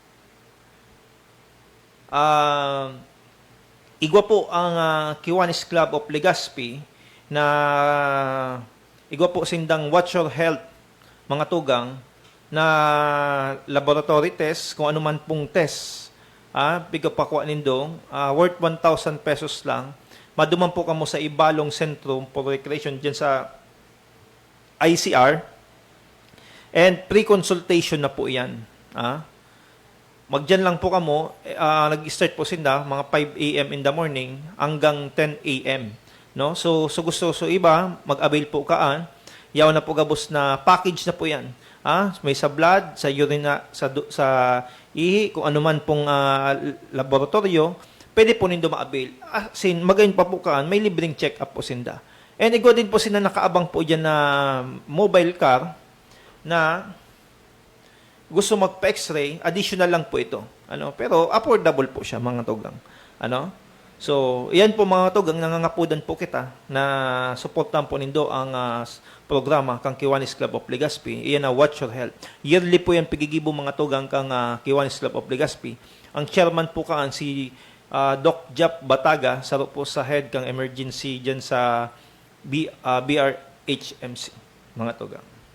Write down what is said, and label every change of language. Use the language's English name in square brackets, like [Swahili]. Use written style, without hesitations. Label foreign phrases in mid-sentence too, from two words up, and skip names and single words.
[Bikol] Igwa po ang Kiwanis Club of Legazpi na igwa po sindang Watch Your Health, mga tugang, na [English] laboratory test, [Bikol] kung ano man pong test, bigapakwa nindo, worth 1,000 pesos lang. Maduman po kamo sa Ibalong Centrum for Recreation dyan sa ICR. And pre-consultation na po yan. Magdyan lang po kamo, nag-start po sinda, mga 5 a.m. [English] in the morning hanggang 10 a.m. [Bikol] No? So gusto iba, mag-avail po kaan. Yaw na po gabos na package na po yan. May sa blood, sa urine, sa ihi, kung ano man pong laboratorio, pwede po nindo ma-avail. Magayon pa po kaan, may libreng check-up po sinda. And igwa din po sila nakaabang po dyan na [English] mobile car [Bikol] na gusto magpa-x-ray, additional lang po ito. [Filipino] Pero affordable po siya, mga tugang. [Bikol] So, iyan po mga tugang, nangangapudan po kita na supportan po nindo ang programa kang Kiwanis Club of Legazpi. Iyan na Watch Your Health. Yearly po yan pigigibo mga tugang kang Kiwanis Club of Legazpi. Ang chairman po kaan si Doc Jap Bataga, saro po sa head kang emergency dyan sa BRHMC, mga tugang.